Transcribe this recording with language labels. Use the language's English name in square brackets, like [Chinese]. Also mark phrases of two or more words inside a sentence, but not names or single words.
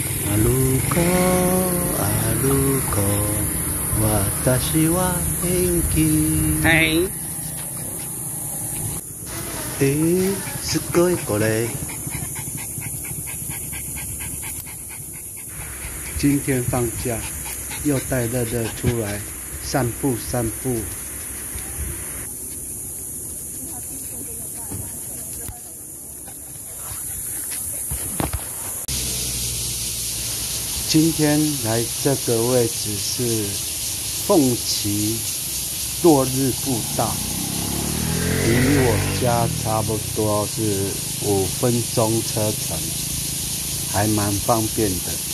[Japanese] 歩こう歩こう私は元気。はい。すごいこれ。 [Chinese] 今天放假，又带乐乐出来散步散步。今天来这个位置是凤岐落日步道，离我家差不多是5分钟车程，还蛮方便的。